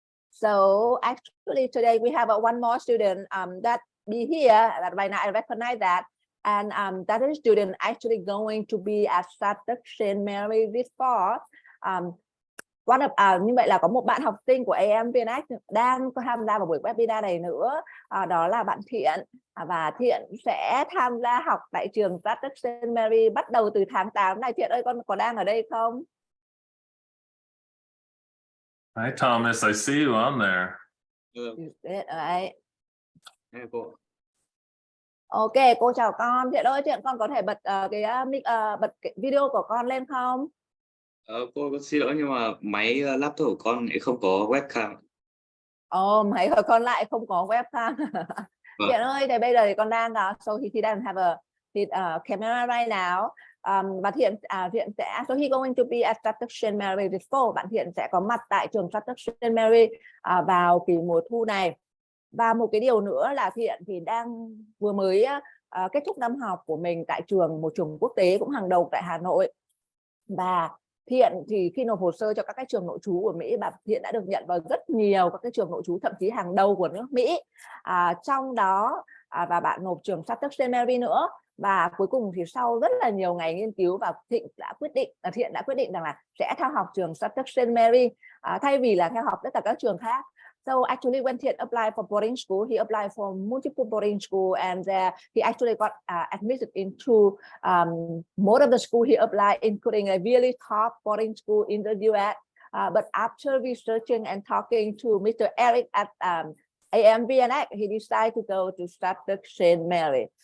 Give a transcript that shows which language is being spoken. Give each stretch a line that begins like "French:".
English: So actually today we have one more student that be here. That right now I recognize that. And that is student actually going to be at Shattuck-St. Mary this fall.
Vietnamese: Như vậy là có một bạn học sinh của AMVNX đang tham gia vào buổi webinar này nữa. Đó là bạn Thiện. Và Thiện sẽ tham gia học tại trường Shattuck-St. Mary bắt đầu từ tháng 8 này. Thiện ơi, con có đang ở đây không?
English: Hi Thomas, I see you on there. Right.
Vietnamese: Hey, cô. Ok, cô chào con. Thiện ơi, Thiện con có thể bật bật cái video của con lên không? Cô có xin lỗi nhưng mà máy laptop của con lại không có webcam. Máy của con lại không có webcam. Thiện ơi, thì bây giờ thì con đang
English: so he doesn't have a camera right now.
Vietnamese: Và Thiện sẽ
English: so he going to be at Shattuck-St. Mary this fall.
Vietnamese: Bạn Thiện sẽ có mặt tại trường Shattuck-St. Mary vào kỳ mùa thu này. Và một cái điều nữa là Thiện thì vừa mới kết thúc năm học của mình tại một trường quốc tế cũng hàng đầu tại Hà Nội. Và Thiện thì khi nộp hồ sơ cho các cái trường nội trú của Mỹ, bà Thiện đã được nhận vào rất nhiều các cái trường nội trú thậm chí hàng đầu của nước Mỹ. Trong đó và bạn nộp trường Shattuck-St. Mary nữa. Và cuối cùng thì sau rất là nhiều ngày nghiên cứu và Thiện đã quyết định rằng là sẽ theo học trường Shattuck-St. Mary thay vì là theo học tất cả các trường khác.
English: So actually, when Thiện applied for boarding school, he applied for multiple boarding school, and he actually got admitted into most of the school he applied, including a really top boarding school in the U.S. But after researching and talking to Mr. Eric at AMVNX, he decided to go to Shattuck-St. Mary.